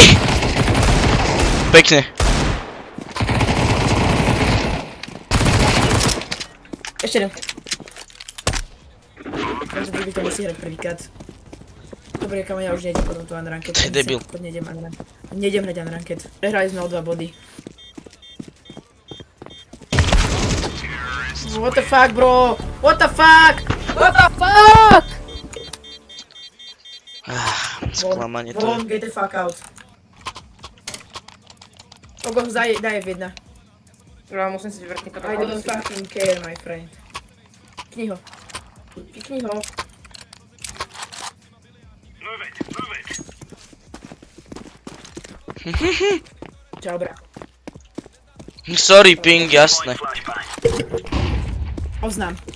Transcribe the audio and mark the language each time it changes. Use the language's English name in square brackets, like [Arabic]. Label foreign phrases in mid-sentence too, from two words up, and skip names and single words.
[Slovak] Pekne. Ešte jeden. Tento druhý to musí hrať prvýkrát. Dobre, kam ja už nejdem potom tu unranked. To je debil. Nejdem hrať unranked. Prehrali sme o 2 body. [English] What the fuck, bro? What the fuck? [Slovak] Sklamanie to je. Von, [English] get the fuck out. [Slovak] Oko, daj F1. Ja musím si vyvrtniť [English] I don't fucking care, my friend. [Slovak] Pikni ho. Čau, bra. Sorry, ping, jasné. Oznám.